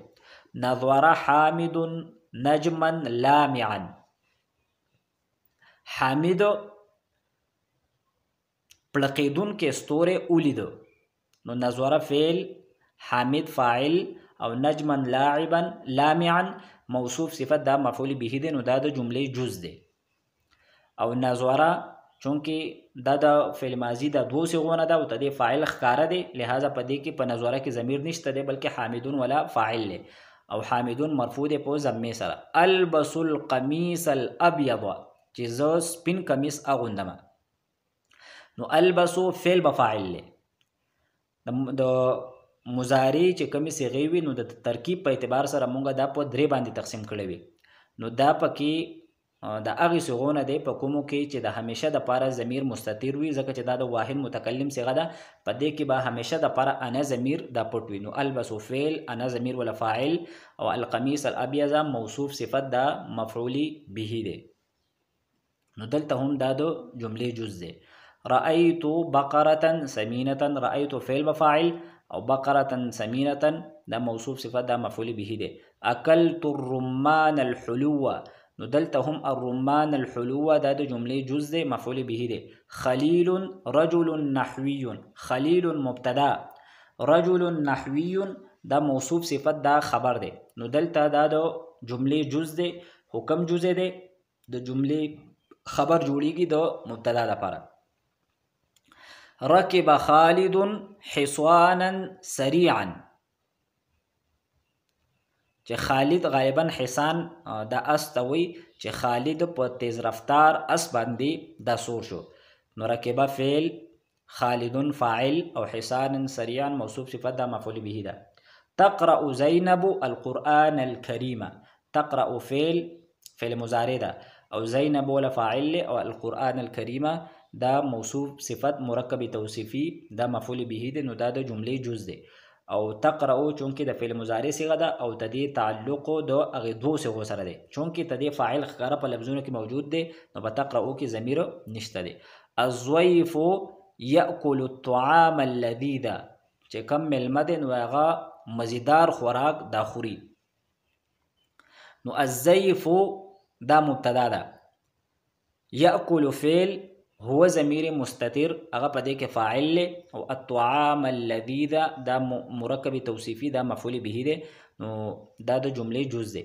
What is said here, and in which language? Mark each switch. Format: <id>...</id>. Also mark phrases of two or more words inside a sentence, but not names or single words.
<ar>نظر حامد نجما لامعا،</ar> <ps>حامد پړقیدون کې ستوره ولید، نو نظر فعل، حامد فاعل، او</ps> <ar>نجما لاعبا لامعا</ar> <ps>موصوف صفت دا مفعول به دی، نو دا د جملې جز دی. او نظر چونکې دا د فعل ماضی د دوه صيغونه ده او د دې فاعل ښکاره دی، لہذا په دې کې په نظر کې ضمیر نشته دی، بلکې حامدون ولا فاعل دی، او حامدون مرفوع دی په ضمه سره.</ps> <ar>البس القمیص الابيض،</ar> <ps>چې زه سپین کمیس اغوندم، نو البسو فعل بفاعل دی. د مضارع چې کومې صيغې وي نو د ترکیب په اعتبار سره مونږ دا په درې باندې تقسیم کړی وي. نو دا پکې د هغې صيغونه دی په کومو کې چې د همیشه دپاره ضمیر مستتر وي، ځکه چې دا د واحد متکلم صيغه ده، په دې کې به همیشه دپاره انا ضمیر دا پټ وي. نو البسو فعل، انا ضمیر ولا فاعل، او</ps> <ar>القمیص الابيض</ar> <ps>موصوف صفت دا مفعول به دی. نو دلته هم دا د جملې جز دی.</ps> <ar>رأيت بقرة سمينة،</ar> <ps>رأيت فعل بفاعل، او</ps> <ar>بقرة سمينة</ar> <ps>دا موصوف صفت دا مفعول به دی.</ps> <ar>اكلت الرمان الحلو،</ar> <ps>نو دلته هم</ps> <ar>الرمان الحلو</ar> <ps>دا د جملې جز دی، مفعول به دی.</ps> <ar>خلیل رجل نحوی،</ar> <ps>خلیل مبتدا،</ps> <ar>رجل نحوی</ar> <ps>دا موصوف صفت دا خبر دی. نو دلته دا د جملې جز دی، حکم جز دی، د جملې خبر جوړیږي د مبتدا لپاره.</ps> <ar>ركب خالد حصانا سريعا،</ar> <ps>چې خالد غالبا حصان دا استوي، چې خالد په تیز رفتار اس باندې دا سور شو. نو ركب فعل، خالد فاعل، او</ps> <ar>حصانا سريعا</ar> <ps>موصوف صفت دا مفعول به ده.</ps> <ar>تقرأ زينب القرآن الكريم،</ar> <ps>تقرأ فعل مضارع ده، او زينب ولا فاعل، او القرآن الكريم دا موصوف صفت مرکب توصیفی دا مفعول به دی، نو دا د جملې جز دی. او تقرأو چونکې د فعل مضارع صيغه ده او د دې تعلق د هغې دوه صيغو سره دی، چونکې د دې فاعل ښکاره په لفظونو کې موجود دی، نو په تقرأو کې ضمیر نشته دی.</ps> <ar>الضيف یأکل الطعام اللذیذ،</ar> <ps>چې کم میلمه دی نو هغه مزیدار خوراک دا خوري. نو الضيف دا مبتدا ده، یأکل فعل، هو ضمیر مستتر هغه په دې کې فاعل دی، او</ps> <ar>الطعام اللذیذ</ar> <ps>دا مرکب توصیفی دا مفعول به دی، نو دا د جملې جز دی.</ps>